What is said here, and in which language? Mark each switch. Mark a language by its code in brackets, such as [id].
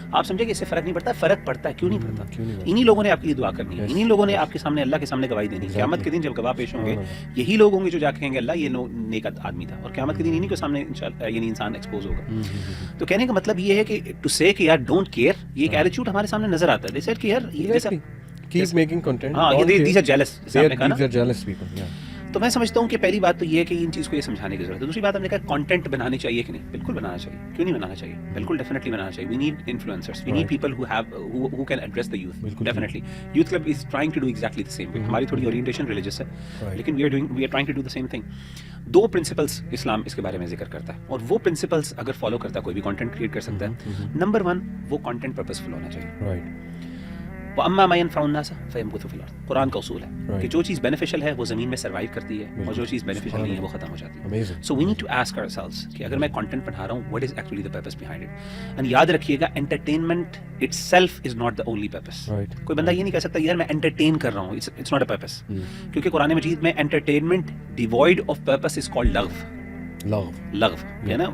[ur] آپ سمجھے کہ اس سے فرق نہیں پڑتا, فرق پڑتا ہے. کیوں نہیں پڑتا؟ انہی لوگوں نے آپ کے لیے دعا کرنی ہے, انہی لوگوں نے آپ کے سامنے اللہ کے سامنے گواہی دینی ہے. قیامت کے دن جب گواہ پیش ہوں گے یہی لوگ ہوں گے جو جا کے کہیں گے اللہ یہ نیک آدمی تھا, اور قیامت کے دن انہی کے سامنے یعنی انسان ایکسپوز ہوگا. تو کہنے کا مطلب یہ ہے کہ ٹو سے کہ یار [en] don't care, [ur] یہ ایک ایٹیٹیوڈ ہمارے سامنے نظر آتا ہے. [en] they said [ur] کہ یار [en] keep making content. ہاں, these are jealous. These are jealous people. [ur] تو میں سمجھتا ہوں کہ پہلی بات تو یہ ہے کہ ان چیز کو یہ سمجھانے کی ضرورت ہے. دوسری بات ہم نے کہا کانٹینٹ بنانی چاہیے کہ نہیں, بالکل بنانا چاہیے. کیوں نہیں بنانا چاہیے؟ بالکل ڈیفینیٹلی بنانا چاہیے. [en] We need influencers, we need people who can address the youth. Definitely youth club is trying to do exactly the same way. [ur] ہماری تھوڑی اورینٹیشن ریلیجس ہے لیکن [en] We are trying to do the same thing. [ur] 2 principles اسلام اس کے بارے میں ذکر کرتا ہے, اور وہ پرنسپلس اگر فالو کرتا ہے کوئی بھی کانٹینٹ کریٹ کر سکتا ہے. نمبر 1, وہ کانٹینٹ پرپسفل ہونا چاہیے. [ar] وَأَمَّا مَا يَنْفَعُ النَّاسَ فَيَمْكُثُ فِي الْأَرْضِ. [ur] قرآن کا اصول ہے کہ جو چیز بینیفیشل ہے وہ زمین میں سروائیو کرتی ہے, اور جو چیز بینیفیشل نہیں ہے وہ ختم ہو جاتی ہے. [en] so we need to ask ourselves [ur] کہ اگر میں کانٹینٹ پڑھا رہا ہوں [en] what is actually the purpose behind it. And [ur] یاد رکھیے گا [en] entertainment itself is not the only purpose. [ur] کوئی بندہ یہ نہیں کہہ سکتا یار میں انٹرٹین کر رہا ہوں, [en] it's not a purpose. [ur] کیونکہ قرآن مجید میں [en] entertainment devoid of purpose is called [ur] لغو ہے نا.